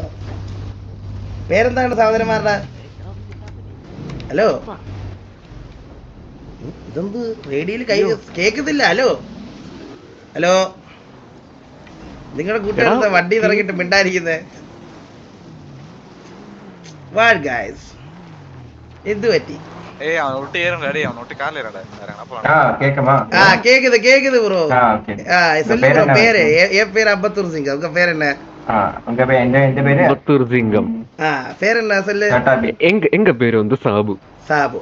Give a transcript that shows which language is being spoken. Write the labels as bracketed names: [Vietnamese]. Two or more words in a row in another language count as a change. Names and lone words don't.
[Malayalam] പേരെന്താണ് സഹോദരന്മാരുടെ? ഹലോ, ഇതെന്ത് റേഡിയോയിൽ കൈ കേക്കത്തില്ല? ഹലോ ഹലോ, നിങ്ങളുടെ കൂട്ടുകാരെന്താ വണ്ടി ഇറങ്ങിട്ട് മിണ്ടാതിരിക്കുന്നേ? [English] what guys, [Malayalam] എന്ത് പറ്റി? [Tamil] கேக்குது ப்ரோ. சொல்லு ப்ரோ, பேரு என் பேர் அம்பத்தூர் சிங்கம். உங்க பேர் என்ன? என் பேரு அம்பத்தூர் சிங்கம். பேர் என்ன சொல்லு? எங்க பேரு வந்து சாபு. சாபு.